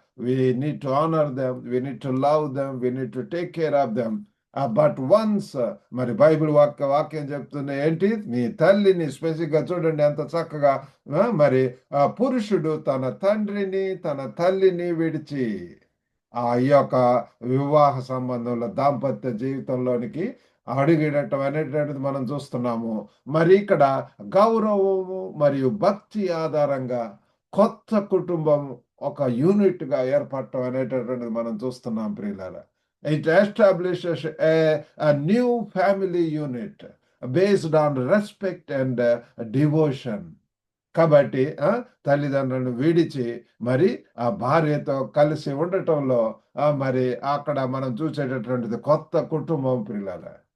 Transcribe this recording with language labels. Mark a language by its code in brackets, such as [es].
[en] we need to honor them, we need to love them, we need to take care of them. [te] But once మరి Bible వాక్యం చెప్తుంది ఏంటి, నీ తల్లిని స్పెసిఫిక్గా చూడండి ఎంత చక్కగా, మరి పురుషుడు తన తండ్రిని తన తల్లిని విడిచి ఆ యొక్క వివాహ సంబంధంలో దాంపత్య జీవితంలోనికి అడుగిడటం అనేటువంటిది మనం చూస్తున్నాము. మరి ఇక్కడ గౌరవము మరియు భక్తి ఆధారంగా కొత్త కుటుంబం ఒక యూనిట్ గా ఏర్పడటం అనేటటువంటిది మనం చూస్తున్నాం ప్రియులారా. [en] It establishes a new family unit based on respect and devotion. [te] కాబట్టి తల్లిదండ్రులను విడిచి మరి ఆ భార్యతో కలిసి ఉండటంలో మరి అక్కడ మనం చూసేటటువంటిది కొత్త కుటుంబం ప్రియులారా.